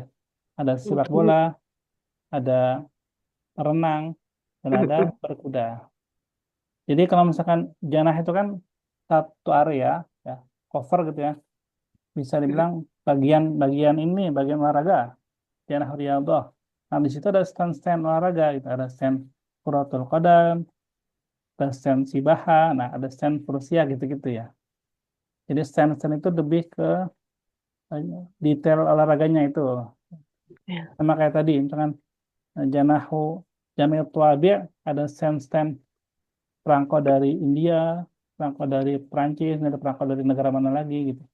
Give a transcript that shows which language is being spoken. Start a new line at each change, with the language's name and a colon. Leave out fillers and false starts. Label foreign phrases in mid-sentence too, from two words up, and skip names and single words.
Indonesian: Ada sepak bola, ada renang, dan ada berkuda. Jadi kalau misalkan janah itu kan satu area, ya, cover gitu ya. Bisa dibilang bagian ini, bagian olahraga,
Arabic: جناح رياضة.
Indonesian: Nah, di situ ada stand-stand olahraga gitu. Ada stand
Arabic: كرة القدم,
Indonesian: ada stand sibaha, nah ada stand furusiyah gitu-gitu ya. Jadi stand-stand itu lebih ke detail olahraganya itu. Sama kayak tadi, misalkan
Arabic: جناح جميل طوابع'
Indonesian: ada stand-stand perangko dari India, perangko dari Perancis, ada perangko dari negara mana lagi gitu.